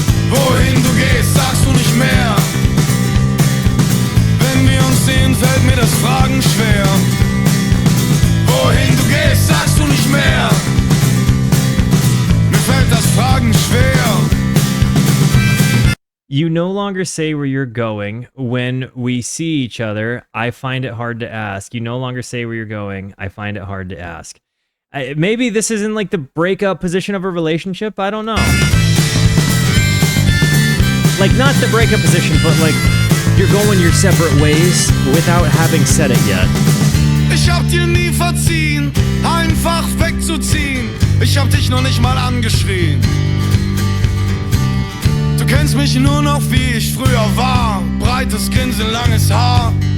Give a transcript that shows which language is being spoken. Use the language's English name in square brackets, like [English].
[German] Wohin du gehst, sagst du nicht mehr. Wenn wir uns sehen, fällt mir das Fragen schwer. Wohin du gehst, sagst du nicht mehr. Mir fällt das Fragen schwer. [English] You no longer say where you're going. When we see each other, I find it hard to ask. You no longer say where you're going. I find it hard to ask. Maybe this is in like the breakup position of a relationship. I don't know. Like, not the breakup position, but like you're going your separate ways without having said it yet. [German] Ich hab dir nie verziehen, einfach wegzuziehen. Ich hab dich noch nicht mal angeschrien. Du kennst mich nur noch wie ich früher war. Breites Grinsen, langes Haar.